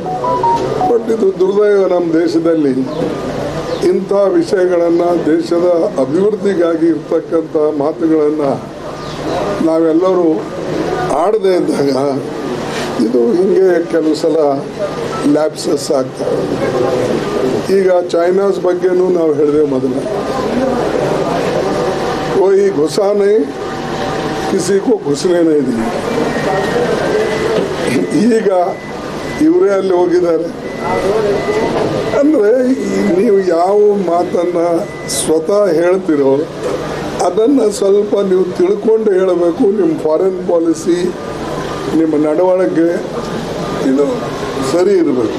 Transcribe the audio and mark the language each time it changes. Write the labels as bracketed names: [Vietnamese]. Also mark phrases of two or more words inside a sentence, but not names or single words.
[Kannada] ಬಟ್ ಇದು ದುರ್ದೈವ, ನಮ್ಮ ದೇಶದಲ್ಲಿ ಇಂಥ ವಿಷಯಗಳನ್ನು, ದೇಶದ ಅಭಿವೃದ್ಧಿಗಾಗಿ ಇರ್ತಕ್ಕಂಥ ಮಾತುಗಳನ್ನು ನಾವೆಲ್ಲರೂ ಆಡದೇ ಇದ್ದಾಗ ಇದು ಹಿಂಗೆ ಕೆಲವು ಸಲ ಲ್ಯಾಪ್ಸಸ್ ಆಗ್ತವೆ. ಈಗ ಚೈನಾಸ್ ಬಗ್ಗೆನೂ ನಾವು ಹೇಳಿದೆವು ಮೊದಲು, [Hindi] कोई घुसा नहीं, किसी को घुसने नहीं दी. [Kannada] ಈಗ ಇವರೇ ಅಲ್ಲಿ ಹೋಗಿದ್ದಾರೆ. ಅಂದರೆ ನೀವು ಯಾವ ಮಾತನ್ನು ಸ್ವತಃ ಹೇಳ್ತಿರೋ ಅದನ್ನು ಸ್ವಲ್ಪ ನೀವು ತಿಳ್ಕೊಂಡು ಹೇಳಬೇಕು. ನಿಮ್ಮ [English] foreign policy, [Kannada] ನಿಮ್ಮ ನಡವಳಿಕೆ ಇದು ಸರಿ ಇರಬೇಕು.